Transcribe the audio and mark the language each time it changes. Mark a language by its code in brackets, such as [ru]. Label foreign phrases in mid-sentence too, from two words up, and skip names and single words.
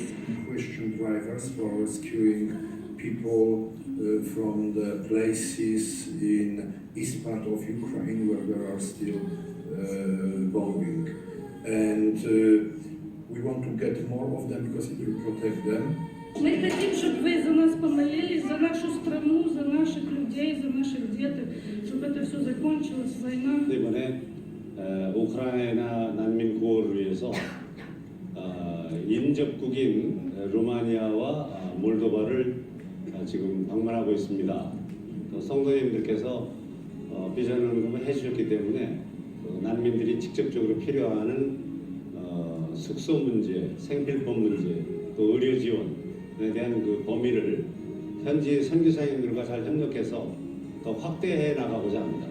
[en] Question drivers for rescuing people from the places in east part of Ukraine where there are still bombing. And we want to get more of them because it will protect them. [ru] Мы хотим, чтобы вы за нас помолились, за нашу страну, за наших людей, за наших деток, чтобы это все закончилось, война. [ko] 이번에 우크라이나 난민 구호를 위해서 인접국인 루마니아와 몰도바를 지금 방문하고 있습니다. 또 성도님들께서 비전 헌금을 해주셨기 때문에 난민들이 직접적으로 필요하는 숙소 문제, 생필품 문제, 또 의료 지원에 대한 그 범위를 현지 선교사님들과 잘 협력해서 더 확대해 나가고자 합니다.